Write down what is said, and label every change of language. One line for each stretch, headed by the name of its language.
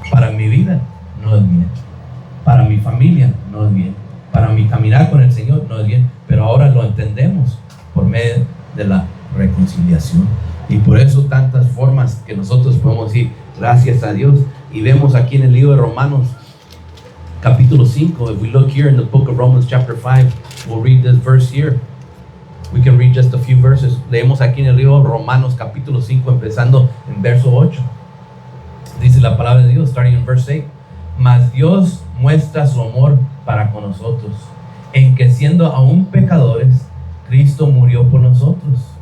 Spanish: Para mi vida, no es bien. Para mi familia, no es bien. Para mi caminar con el Señor, no es bien. Pero ahora lo entendemos por medio de la reconciliación. Y por eso tantas formas que nosotros podemos decir gracias a Dios. Y vemos aquí en el libro de Romanos capítulo 5.
English: If we look here in the book of Romans chapter 5, we'll read this verse here. We can read just a few verses.
Spanish: Leemos aquí en el libro de Romanos capítulo 5, empezando en verso 8. Dice la palabra de Dios,
English: starting in verse 8.
Spanish: Mas Dios muestra su amor para con nosotros, en que siendo aún pecadores, Cristo murió por nosotros.